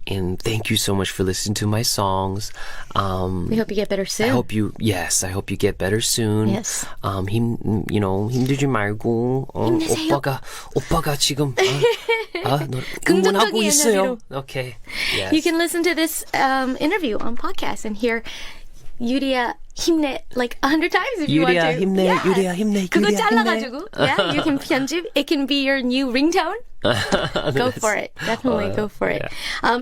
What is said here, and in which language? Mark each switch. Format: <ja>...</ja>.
<en>And thank you so much for listening to my songs. We hope you get better soon. I hope you get better soon. Yes.</en> <ko>힘들지 말고 힘내세요. 오빠가 지금 응원하고 있어요.</ko> <en>Okay. Yes. You can listen to this interview on podcast and hear</en> <ko>유리야 힘내</ko> <en>like 100 times if you want to.</en> <ko>유리야 힘내,</ko> <en>Yeah.</en> <ko>유리야 힘내, 그거 유리야 잘라가지고.</ko> <en>Yeah, you can 편집. It can be your new ringtone. Go for it. Definitely go for it. Yeah.</en>